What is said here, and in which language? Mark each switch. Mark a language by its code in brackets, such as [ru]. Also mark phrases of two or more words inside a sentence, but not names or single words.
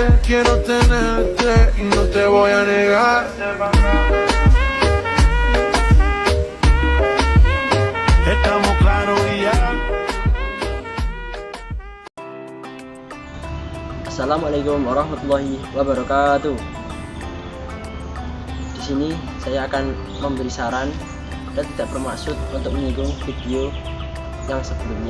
[es] quiero tenerte y no te voy a negar. Estamos claros y ya. [ar] السلام عليكم ورحمة الله وبركاته. [id] Di sini saya akan memberi saran dan tidak bermaksud untuk menyinggung video yang sebelumnya.